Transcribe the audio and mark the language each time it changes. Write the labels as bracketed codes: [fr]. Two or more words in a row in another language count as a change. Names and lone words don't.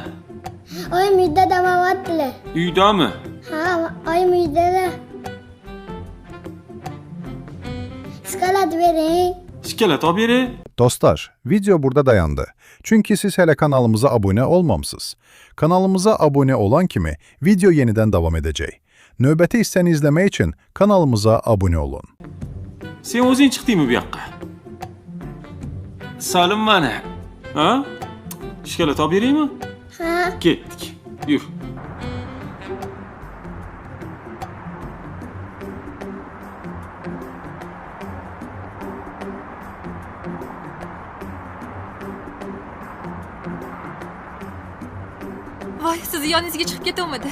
[uz] Oyim uyda damavatdilar. Uydami? Ha, oyim uydalar. Shikolat bering. Shikolat olib bering. [tr] Dostlar, video burada dayandı. Çünkü siz hele kanalımıza abone olmamışsınız. Kanalımıza abone olan kimi video yeniden devam edecek. [az] Növbəti hissəni izləmək için kanalımıza abone olun. [uz] Sen o'zing chiqdingmi bu yoqqa? Salim mana. Ha? Shikolat olib beraymi? Ha. Ketdik. Yur. Voy, sizni yoningizga chiqib ketuvmidi?